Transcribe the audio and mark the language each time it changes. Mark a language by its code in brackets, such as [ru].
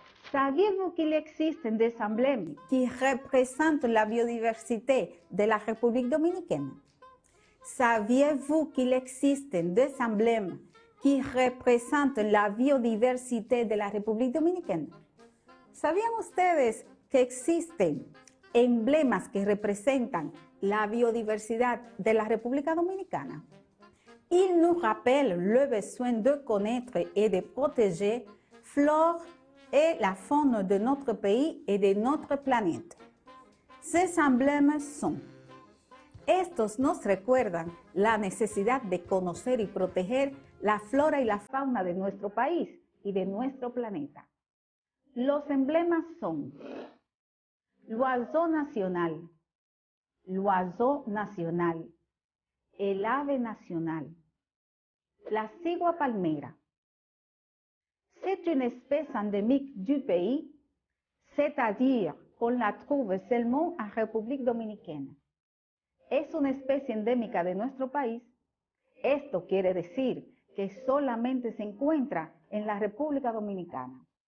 [fr] Saviez-vous qu'il existe des emblèmes qui représentent la biodiversité de la République dominicaine? Saviez-vous qu'il existe des emblèmes qui représentent la biodiversité de la República Dominicana? [es] ¿Sabían ustedes que existen emblemas que representan la biodiversidad de la República Dominicana? [fr] Ils nous rappellent le besoin de connaître et de protéger flore et la faune de notre pays et de notre planète. Ces emblèmes sont: [es] estos nos recuerdan la necesidad de conocer y proteger la flora y la fauna de nuestro país y de nuestro planeta. Los emblemas son [fr] l'oiseau national, [es] el ave nacional, la cigua palmera. [fr] C'est une espèce endémique du pays, c'est-à-dire qu'on la trouve seulement en République Dominicana. [es] Es una especie endémica de nuestro país. Esto quiere decir que solamente se encuentra en la República Dominicana.